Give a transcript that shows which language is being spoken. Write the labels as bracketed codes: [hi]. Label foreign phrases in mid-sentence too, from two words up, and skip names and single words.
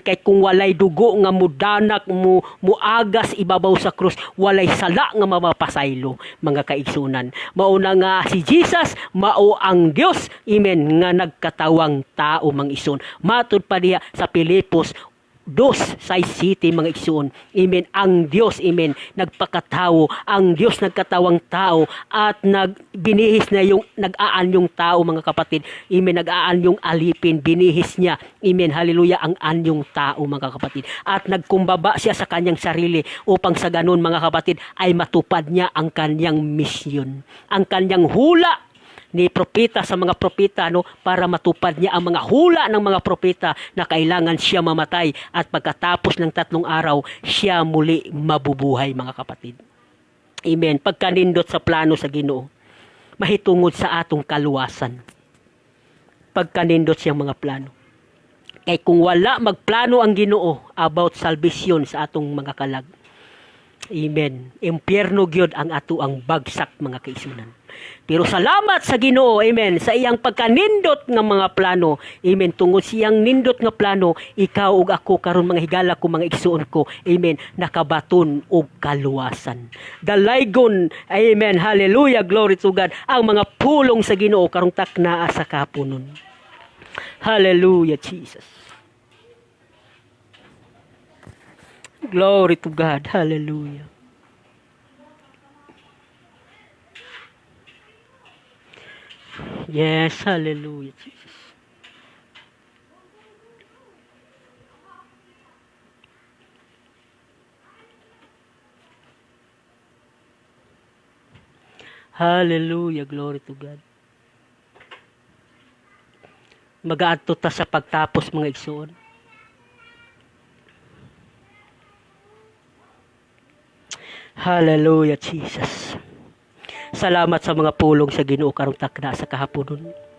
[ceb] Kay kung walay dugo nga mudanak mo muagas ibabaw sa krus, walay sala nga mapapasaylo mga kaigsunan. Mao na nga si Jesus, mao ang Dios, amen, nga nagkatawang tao mang ison. Matud pa diha sa Pilipos 2:6 mga igsoon. Amen. Ang Dios, amen, nagpakatawo. [tl] Ang Dios nagkatawang tao at binihis na yung nag-aan yung tao mga kapatid. Amen. Nag-aan yung alipin, binihis niya. Amen. Hallelujah, ang anyong tao mga kapatid. At nagkumbaba siya sa kanyang sarili upang sa ganun mga kapatid ay matupad niya ang kanyang misyon. Ang kanyang hula ni propeta sa mga propeta, no, para matupad niya ang mga hula ng mga propeta na kailangan siya mamatay at pagkatapos ng 3 araw siya muli mabubuhay mga kapatid. Amen. [ceb] Pagkanindot sa plano sa Ginoo, mahitungod sa atong kaluwasan. Pagkanindot siyang mga plano. Kay kung wala magplano ang Ginoo [en] about salvation [ceb] sa atong mga kalag, amen, impyerno gyud ang ato ang bagsak mga kaisunan. Pero salamat sa Ginoo, amen, sa iyang pagkanindot nga mga plano. Amen. Tungod siyang nindot nga plano, ikaw ug ako karon mga higala ko, mga igsuon ko, amen, nakabaton og kaluwasan. Dalaygon, amen, hallelujah, [en] glory to God, [ceb] ang mga pulong sa Ginoo karong taknaa sa kapunon. [en] Hallelujah, Jesus. Glory to God. Hallelujah. Yes, hallelujah, Jesus. Hallelujah, glory to God. [ceb] Mag-aadto ta sa pagtapos mga igsoon. [en] Hallelujah, Jesus. [ceb] Salamat sa mga pulong sa Ginoo karong takna sa kahaponon.